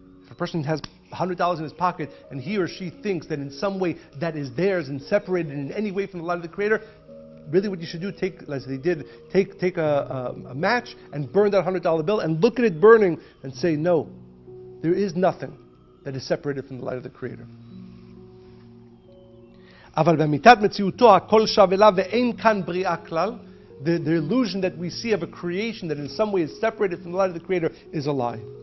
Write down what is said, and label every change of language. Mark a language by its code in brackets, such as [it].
[en] If a person has $100 in his pocket and he or she thinks that in some way that is theirs and separated in any way from the light of the Creator, really what you should do, as they did, take a match and burn that $100 bill and look at it burning and say, no, there is nothing that is separated from the light of the Creator. [he] אבל באמיתת מציאותו הכל שב אליו ואין כאן בריאה כלל, [en] the illusion that we see of a creation that in some way is separated from the light of the Creator is a lie.